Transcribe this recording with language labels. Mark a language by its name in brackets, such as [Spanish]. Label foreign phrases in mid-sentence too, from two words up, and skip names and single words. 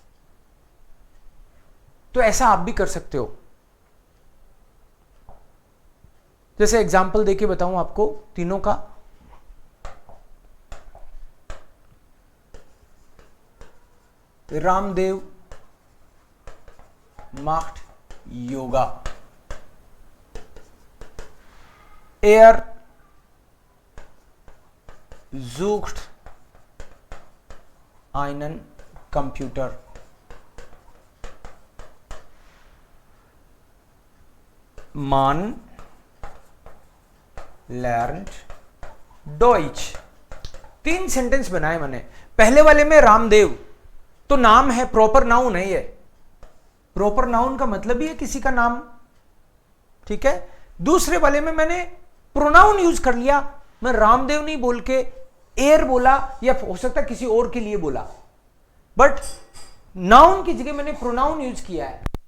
[Hindi] तो ऐसा आप भी कर सकते हो। जैसे एग्जाम्पल देके बताऊं आपको तीनों का। [German] रामदेव macht योगा, er sucht einen Computer, man lernt Deutsch। [Hindi] 3 सेंटेंस बनाए मैंने। पहले वाले में रामदेव तो नाम है, [English] proper noun [Hindi] है, ये [English] proper noun [Hindi] का मतलब ही है किसी का नाम, ठीक है। दूसरे वाले में मैंने [English] pronoun use [Hindi] कर लिया, मैं रामदेव नहीं बोल के एर बोला, या हो सकता है किसी और के लिए बोला, [English] but noun [Hindi] की जगह मैंने [English] pronoun use [Hindi] किया है।